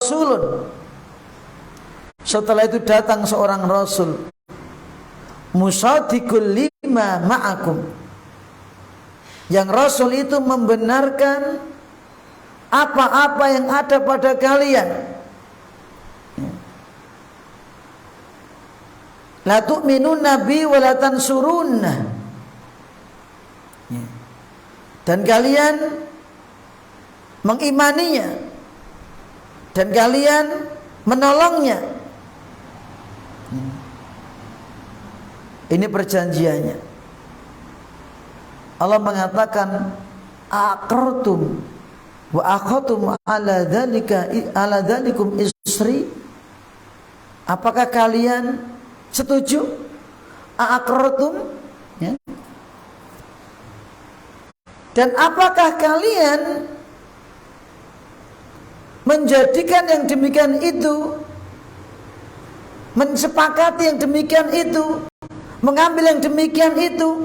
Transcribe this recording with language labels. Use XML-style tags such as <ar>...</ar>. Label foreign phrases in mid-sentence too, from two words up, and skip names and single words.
<ar>rasulun.</ar> <id>Setelah itu datang seorang rasul,</id> <ar>مصدق لما معكم.</ar> <id>Yang rasul itu membenarkan apa-apa yang ada pada kalian.</id> <ar>لا تؤمنون نبي و لا تنصرنه.</ar> <id>Dan kalian mengimaninya dan kalian menolongnya. Ini perjanjiannya. Allah mengatakan</id> <ar>أقررتم وأخذتم على ذلكم إصري.</ar> <id>Apakah kalian setuju? Aqrartum, ya. Dan apakah kalian menjadikan yang demikian itu, mensepakati yang demikian itu, mengambil yang demikian itu?</id>